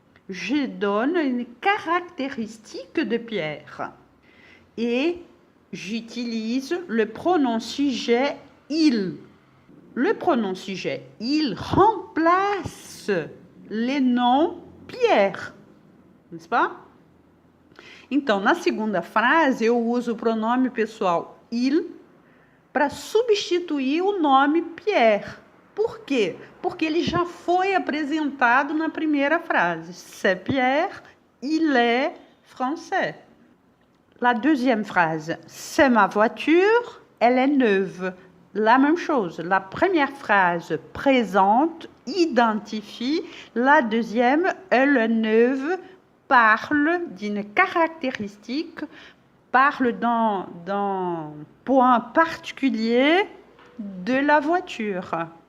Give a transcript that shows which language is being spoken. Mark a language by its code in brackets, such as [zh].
[fr] Je donne une caractéristique de Pierre. Et j'utilise le pronom sujet il. Le pronom sujet il remplace les noms Pierre. N'est-ce pas? [pt] Então, na segunda frase, eu uso o pronome pessoal il para substituir o nome Pierre. Por quê? Porque ele já foi apresentado na primeira frase. [fr] C'est Pierre, il est français. La deuxième phrase, c'est ma voiture, elle est neuve. La même chose. La première phrase présente, identifie. La deuxième, elle est neuve, parle d'une caractéristique, parle d'un point particulier de la voiture.